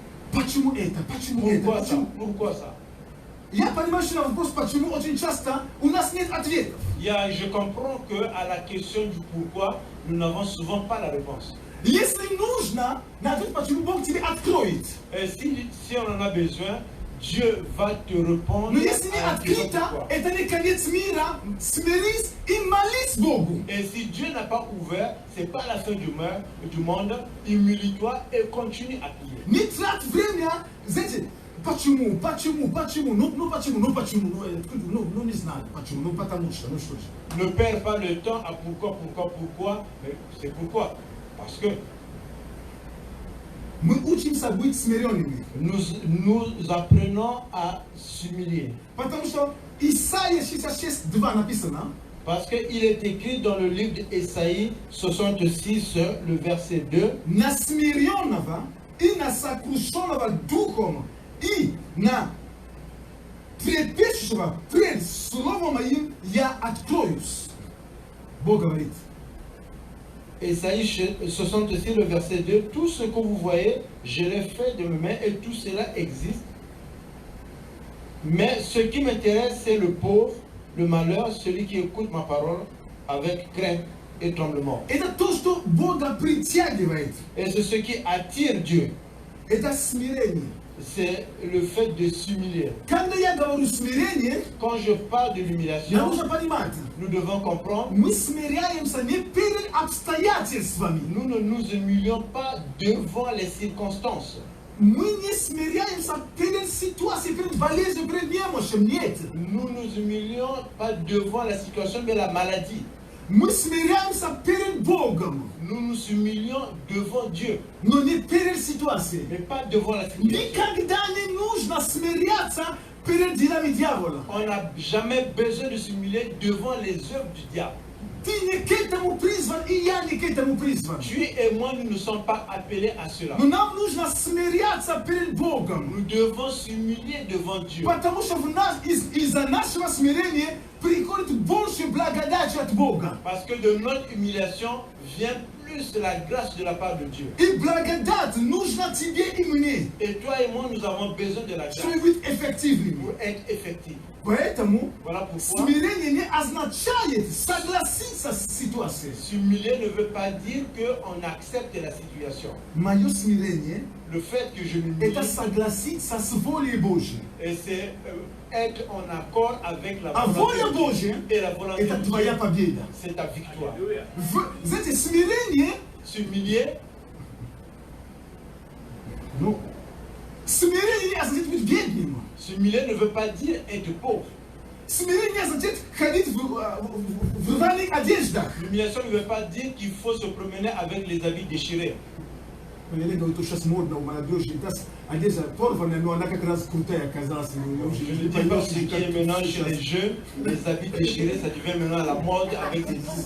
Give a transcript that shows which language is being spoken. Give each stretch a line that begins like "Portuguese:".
Russian: Почему это? Почему это?
French: Pourquoi ça?
Russian: Почему?
French: Pourquoi ça?
Russian: Я понимаю, что на вопрос «почему» очень часто у нас нет ответов.
French: Je comprends qu'à la question du pourquoi, nous n'avons souvent pas la réponse.
Russian: Если нужно, на ответ «почему» Бог тебе откроет.
French: Et si on en a besoin, Dieu va te répondre
Russian: Но если не
French: à la question
Russian: открыто,
French: pourquoi.
Russian: это не конец мира. Смирись и молись Богу.
French: Et si Dieu n'a pas ouvert, ce n'est pas la fin du monde, humilie-toi et continue à prier.
Russian: Не трать время, знаете, почему, ну почему, ну не знаю, почему, ну потому что, ну что же.
French: Ne perds pas le temps à pourquoi, mais c'est pourquoi. Parce que
Russian: Мы учимся быть смиренными.
French: nous apprenons à s'humilier.
Russian: Потому что Исайя 66:2 написано,
French: Parce qu'il est écrit dans le livre d'Ésaïe 66, le verset 2,
Russian: на смиренного и на сокрушенного духом и на трепещущего пред словом моим я откроюсь. Бог говорит,
French: Ésaïe 66, le verset 2, tout ce que vous voyez, je l'ai fait de mes mains et tout cela existe. Mais ce qui m'intéresse, c'est le pauvre, le malheur, celui qui écoute ma parole avec crainte et tremblement.
Russian: это то, что Бога притягивает.
French: Et c'est ce qui attire Dieu.
Russian: Это смирение.
French: C'est le fait de s'humilier.
Russian: Когда я говорю смирение,
French: Quand je parle de
Russian: нам
French: l'humiliation,
Russian: нужно понимать,
French: nous devons comprendre,
Russian: мы смиряемся не перед обстоятельствами.
French: nous ne nous humilions pas devant les circonstances.
Russian: Мы не смиряемся перед ситуацией, перед болезнью, перед немощью. Нет.
French: Nous nous humilions pas devant la situation, mais la maladie.
Russian: Мы смиряемся перед Богом,
French: Nous nous humilions devant Dieu,
Russian: но не перед ситуацией.
French: mais pas devant la situation.
Russian: Никогда не нужно смиряться перед делами дьявола.
French: On n'a jamais besoin de s'humilier devant les œuvres du diable.
Russian: Ты не к этому призван, и я не к этому призван.
French: Tu et moi, nous ne sommes pas appelés à cela.
Russian: Но нам нужно смиряться перед Богом.
French: Nous devons s'humilier devant Dieu.
Russian: Потому что в нас, из-за нашего смирения приходит больше благодати от Бога.
French: Parce que de notre humiliation vient plus de la grâce de la part de Dieu.
Russian: И благодать нужна тебе и мне,
French: Et toi et moi, nous avons besoin de la grâce
Russian: чтобы быть эффективными.
French: pour être effectifs.
Russian: Поэтому
French: Voilà pourquoi
Russian: смирение не означает согласиться с ситуацией.
French: s'humilier ne veut pas dire qu'on accepte la situation.
Russian: Мое смирение
French: Le fait que je m'humilie,
Russian: это согласиться с волей Божьей.
French: et c'est être en accord avec la
Russian: А
French: volonté
Russian: воля
French: de Dieu.
Russian: Божья
French: Et la volonté
Russian: это
French: de
Russian: твоя
French: Dieu,
Russian: победа.
French: c'est ta victoire.
Russian: Знаете, смирение,
French: S'humilier,
Russian: ну, смирение не означает быть бедным.
French: s'humilier ne veut pas dire être pauvre.
Russian: Смирение не означает ходить в рваных одеждах.
French: L'humiliation ne veut pas dire qu'il faut se promener avec les habits déchirés.
Russian: Я говорю, что сейчас модно у молодежи, одежда порванная, но она как раз крутая оказалась.
French: Je ne dis pas ce qui est maintenant chez les jeunes, les habits déchirés, ça devient maintenant la mode avec des